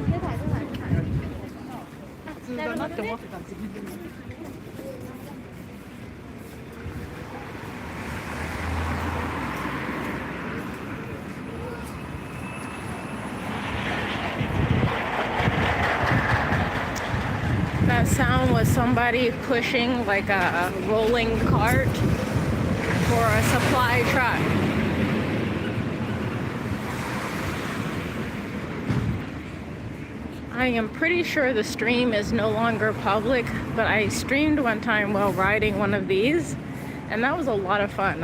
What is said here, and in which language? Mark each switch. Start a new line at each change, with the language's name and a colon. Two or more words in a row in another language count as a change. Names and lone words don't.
Japanese: 普通だなって思ってた。
English: That sound was somebody pushing like a rolling cart for a supply truck. I am pretty sure the stream is no longer public, but I streamed one time while riding one of these, and that was a lot of fun.